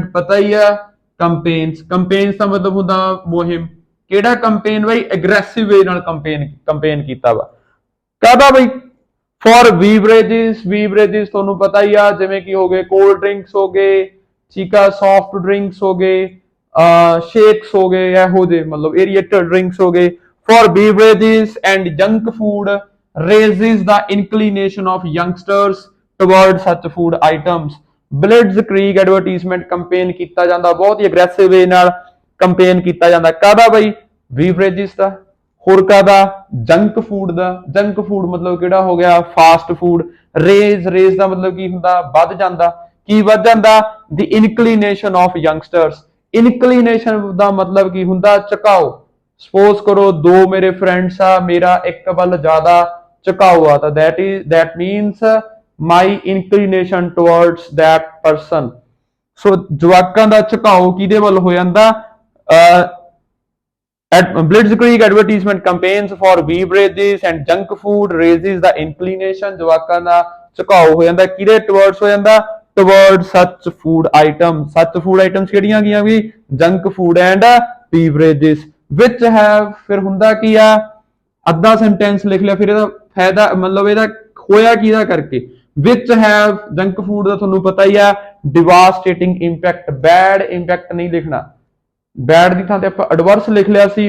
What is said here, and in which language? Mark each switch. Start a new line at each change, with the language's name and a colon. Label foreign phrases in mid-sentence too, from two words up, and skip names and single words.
Punjabi: ਪਤਾ ਹੀ ਆ ਕੰਪੇਨਸ ਦਾ ਮਤਲਬ ਹੁੰਦਾ ਮੁਹਿੰਮ, ਕਿਹੜਾ ਕੰਪੇਨ ਬਈ
English: aggressive way
Punjabi: ਨਾਲ ਕੰਪੇਨ ਕੀਤਾ ਵਾ। ਕਾਹਦਾ ਬਈ
English: for beverages
Punjabi: ਤੁਹਾਨੂੰ ਪਤਾ ਹੀ ਆ ਜਿਵੇਂ ਕਿ ਹੋ ਗਏ
English: cold drinks
Punjabi: ਹੋ ਗਏ, ਠੀਕ ਆ
English: soft drinks
Punjabi: ਹੋ ਗਏ, ਸ਼ੇਕਸ ਹੋ ਗਏ, ਇਹੋ ਜਿਹੇ ਮਤਲਬ
English: aerated drinks
Punjabi: ਹੋ ਗਏ।
English: For beverages and junk food raises the inclination of youngsters toward such food items. Blitzkrieg advertisement campaign
Punjabi: ਕੀਤਾ ਜਾਂਦਾ, ਬਹੁਤ ਹੀ
English: aggressive way
Punjabi: ਨਾਲ campaign ਕੀਤਾ ਜਾਂਦਾ। ਕਾਹਦਾ ਬਈ beverages ਦਾ, ਹੋਰ ਕਾਹਦਾ
English: junk food
Punjabi: ਦਾ।
English: junk food
Punjabi: ਮਤਲਬ ਕਿਹੜਾ ਹੋ ਗਿਆ
English: fast food।
Punjabi: raise ਦਾ ਮਤਲਬ ਕੀ ਹੁੰਦਾ ਵੱਧ ਜਾਂਦਾ, ਕੀ ਵੱਧ ਜਾਂਦਾ
English: the inclination of youngsters।
Punjabi: inclination ਦਾ ਮਤਲਬ ਕੀ ਹੁੰਦਾ ਝੁਕਾਓ। ਸਪੋਜ਼ ਕਰੋ ਦੋ ਮੇਰੇ ਫਰੈਂਡਸ ਆ, ਮੇਰਾ ਇੱਕ ਵੱਲ ਜ਼ਿਆਦਾ ਝੁਕਾਓ ਆ ਤਾਂ
English: that means my inclination towards that person।
Punjabi: ਸੋ ਜਵਾਕਾਂ ਦਾ ਝੁਕਾਓ ਕਿਹਦੇ ਵੱਲ ਹੋ ਜਾਂਦਾ
English: Blitzkrieg advertisement campaigns for beverages and junk food raises the inclination,
Punjabi: ਜਵਾਕਾਂ ਦਾ ਝੁਕਾਓ ਹੋ ਜਾਂਦਾ ਕਿਹਦੇ towards ਹੋ ਜਾਂਦਾ
English: towards such food items। such food items
Punjabi: ਕਿਹੜੀਆਂ ਗਈਆਂ ਵੀ
English: junk food and beverages।
Punjabi: ਵਿੱਚ have ਫਿਰ ਹੁੰਦਾ ਕੀ ਆ ਅੱਧਾ ਸੈਂਟੈਂਸ ਲਿਖ ਲਿਆ, ਫਿਰ ਇਹਦਾ ਫਾਇਦਾ ਮਤਲਬ ਇਹਦਾ ਹੋਇਆ ਕਿਹਦਾ ਕਰਕੇ ਵਿੱਚ have
English: junk food
Punjabi: ਦਾ ਤੁਹਾਨੂੰ ਪਤਾ ਹੀ ਆ
English: devastating impact, bad impact
Punjabi: ਨਹੀਂ ਲਿਖਣਾ, ਬੈਡ ਦੀ ਥਾਂ ਤੇ ਆਪਾਂ ਐਡਵਰਸ ਲਿਖ ਲਿਆ ਸੀ।